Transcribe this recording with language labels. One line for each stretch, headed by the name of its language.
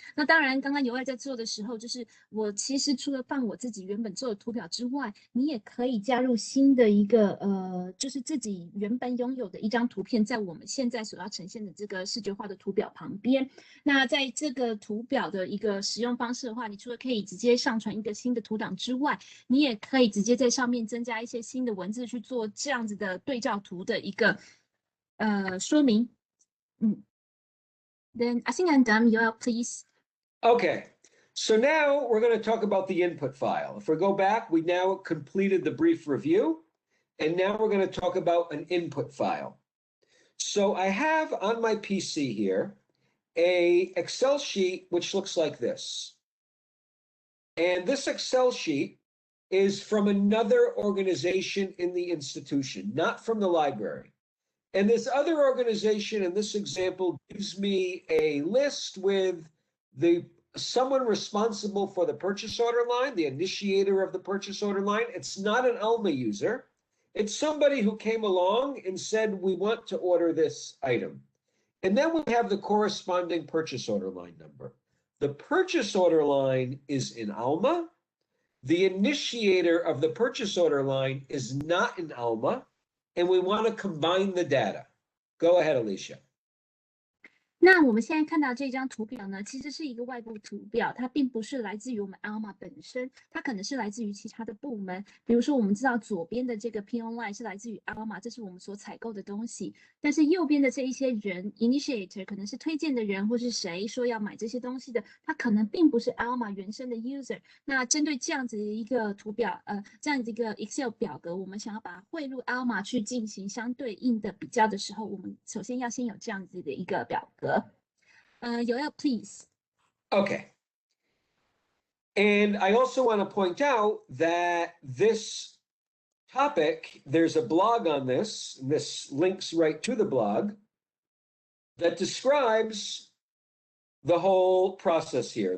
Chinese: 那当然，刚刚Yoel在做的时候，就是我其实除了放我自己原本做的图表之外，你也可以加入新的一个就是自己原本拥有的一张图片，在我们现在所要呈现的这个视觉化的图表旁边。那在这个图表的一个使用方式的话，你除了可以直接上传一个新的图档之外，你也可以直接在上面增加一些新的文字去做这样子的对照图的一个说明。
English: Then I think I'm done. Yoel, please. Okay, so now we're going to talk about the input file. If we go back, we now completed the brief review, and now we're going to talk about an input file. So I have on my PC here an Excel sheet which looks like this. And this Excel sheet is from another organization in the institution, not from the library. And this other organization in this example gives me a list with someone responsible for the purchase order line, the initiator of the purchase order line. It's not an Alma user. It's somebody who came along and said, we want to order this item. And then we have the corresponding purchase order line number. The purchase order line is in Alma. The initiator of the purchase order line is not in Alma. And we want to combine the data. Go ahead, Alicia.
Chinese: 那我们现在看到这张图表呢，其实是一个外部图表，它并不是来自于我们 Alma 本身，它可能是来自于其他的部门。比如说，我们知道左边的这个 P Online 是来自于 Alma， 这是我们所采购的东西。但是右边的这一些人 ，initiator 可能是推荐的人，或是谁说要买这些东西的，他可能并不是 Alma 原生的 user。那针对这样子的一个图表，这样子一个 Excel 表格，我们想要把它汇入 Alma 去进行相对应的比较的时候，我们首先要先有这样子的一个表格。
English: Yoel, please. Okay. And I also want to point out that this topic, there's a blog on this, and this links right to the blog that describes the whole process here.